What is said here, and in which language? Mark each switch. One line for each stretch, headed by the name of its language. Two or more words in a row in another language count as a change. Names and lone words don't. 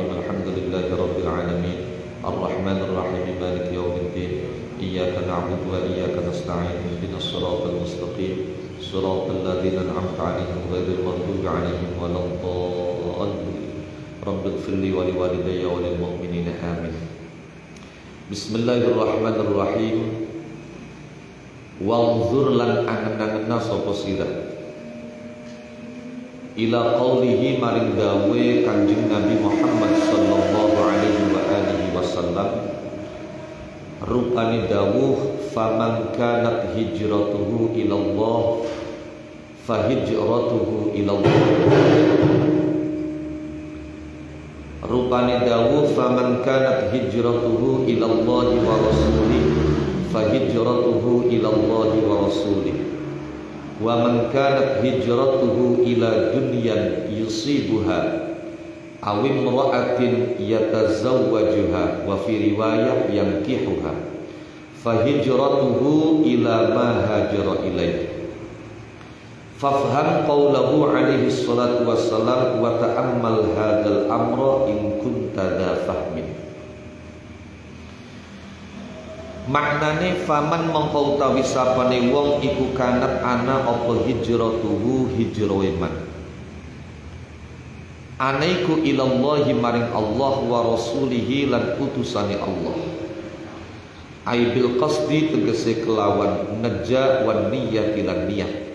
Arabic: الحمد لله رب العالمين الرحمن الرحيم مالك يوم الدين إياك نعبد وإياك نستعين اهدنا الصراط المستقيم صراط الذين أنعمت عليهم غير المغضوب عليهم ولا الضالين رب اغفر لي ولوالدي وللمؤمنين آمين. بسم الله الرحمن الرحيم. Wanzur
Javanese: lan angen-angenna sapa sira
Arabic: إلى قوله
Javanese: maring dawe Kanjeng Nabi Muhammad
Arabic: صلى الله عليه وآله وسلم
Javanese: rupane dawuh
Arabic: فمن كانت هجرته إلى الله فهجرته إلى الله fa hijratuhu ila Allah.
Javanese: Rupane dawuh
Arabic: فمن كانت هجرته إلى الله ورسوله فهجرته إلى الله ورسوله ومن كانت هجرته إلى دنيا يصيبها أو امرأة يتزوجها وفي رواية ينكحها فهجرته إلى ما هاجر إليه. فافهم قوله عليه الصلاة والسلام وتأمل هذا الأمر إن كنت ذا فهم.
Javanese: Maknane faman mongko utawi sapane wong iku kanat ana apa hijratuhu hijrahe man ana iku ilallahi maring Allah
Arabic: ورسوله
Javanese: lan utusane Allah
Arabic: أي بالقصد
Javanese: tegese kelawan neja
Arabic: والنية
Javanese: lan niat